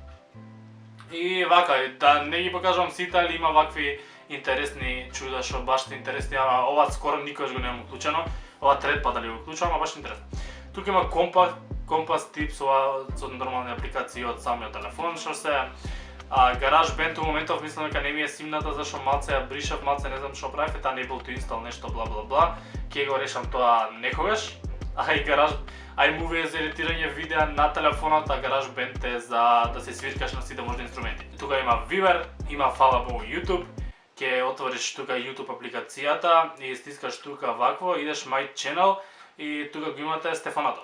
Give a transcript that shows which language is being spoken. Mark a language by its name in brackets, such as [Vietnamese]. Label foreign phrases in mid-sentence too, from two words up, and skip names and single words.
[Macedonian] И вака, да не ги покажувам сите, али има вакви интересни чуда што баш интересни, ова скоро никогаш го немам уклучено, ова трет пат дали го уклучувам, баш интересно. Тука има компас типс, ова со нормални апликации од самиот телефон што се. GarageBand у моментов мислам дека не ми е симната, зашто малце ја бришав, малце не знам што правев, [English] unable to install [Macedonian] нешто бла бла бла. Ќе го решам тоа некогаш. iMovie е за едитирање видеа на телефонот, а GarageBand е за да се свиркаш на сите можни инструменти. Тука има Viber, има фала Богу YouTube. Ќе отвориш тука YouTube апликацијата и стискаш тука вакво, идеш My Channel и тука го имате Стефанатор.